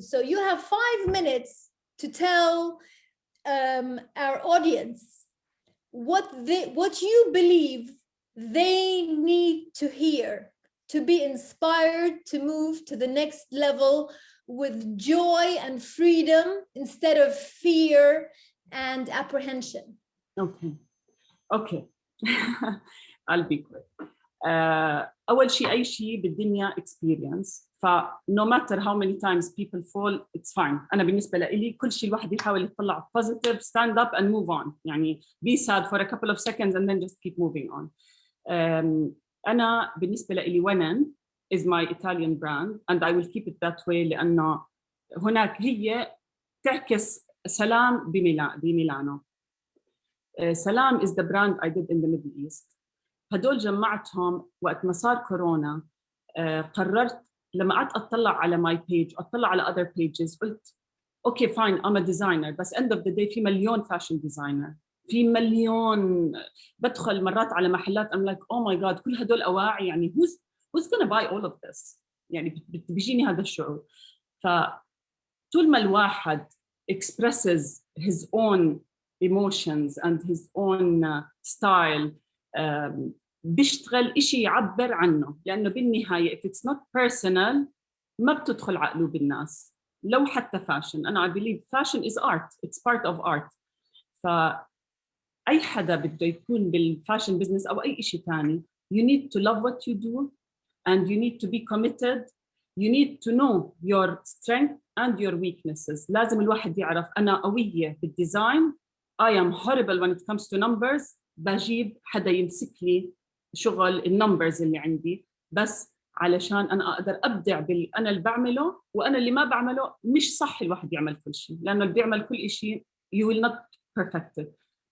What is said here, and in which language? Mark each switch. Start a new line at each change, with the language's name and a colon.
English: So you have 5 minutes to tell our audience what you believe they need to hear to be inspired to move to the next level with joy and freedom instead of fear and apprehension. Okay. I'll be quick.
Arabic: أول شيء أي شيء بالدنيا experience.
English: no matter how many times people fall, it's fine.
Arabic: أنا بالنسبة لي كل شيء الواحد يحاول يطلع
English: positive, stand up and move on. يعني be sad for a couple of seconds and then just keep moving on.
Arabic: أنا بالنسبة لي
English: Women is my Italian brand and I will keep it that way
Arabic: لأنه هناك هي تعكس سلام بميلانو.
English: سلام is the brand I did in the Middle East.
Arabic: هدول جمعتهم وقت ما صار كورونا. قررت لما قعدت أطلع على
English: my page
Arabic: أطلع على
English: other pages
Arabic: قلت
English: okay fine I'm a designer
Arabic: بس
English: end of the day
Arabic: في مليون fashion designer. في مليون. بدخل مرات على محلات
English: I'm like oh my god
Arabic: كل هدول أواعي، يعني
English: who's gonna buy all of this؟
Arabic: يعني بيجيني هذا الشعور. فطول ما الواحد
English: expresses his own emotions and his own style
Arabic: بيشتغل إشي يعبر عنه، لأنه بالنهاية
English: if it's not personal
Arabic: ما بتدخل عقله الناس. لو حتى فاشن، أنا
English: I believe fashion is art, it's part of art.
Arabic: فأي حدا بده يكون بالفاشن بزنس أو أي إشي تاني
English: you need to love what you do and you need to be committed. You need to know your strength and your weaknesses.
Arabic: لازم الواحد يعرف أنا قوية بالديزاين.
English: I am horrible when it comes to numbers.
Arabic: بجيب حدا يمسك لي شغل النمبرز اللي عندي بس علشان أنا أقدر أبدع أنا اللي بعمله، وأنا اللي ما بعمله مش صح الواحد يعمل كل شيء، لأنه اللي بيعمل كل شيء
English: you will not perfect it.